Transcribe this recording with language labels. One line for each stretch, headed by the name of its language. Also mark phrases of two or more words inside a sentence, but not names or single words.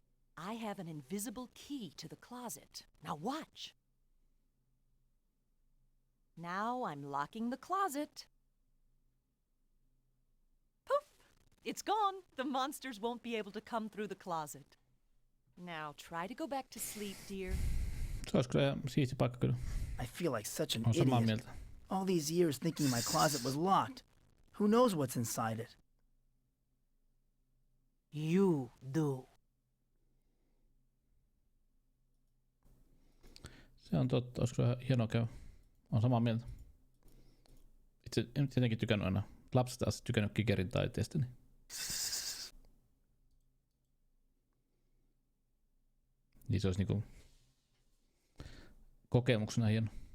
English: I have an invisible key to the closet. Now watch. Now I'm locking the closet. Poof! It's gone. The monsters won't be able to come through the closet. Now try to go back to sleep, dear.
Finnish: Se olisi kyllä siisti paikka kyllä.
English: I feel like such an
Finnish: Olen samaa
English: idiot.
Finnish: mieltä.
English: All these years thinking my closet was locked. Who knows what's inside it? You do.
Finnish: Se on totta, olisiko ihan hienoa käydä. Olen samaa mieltä. Itse en tietenkin tykännyt aina. Lapsesta asti tykännyt Kigerin taiteesta. Niin se olisi niinku kokemuksena hieno.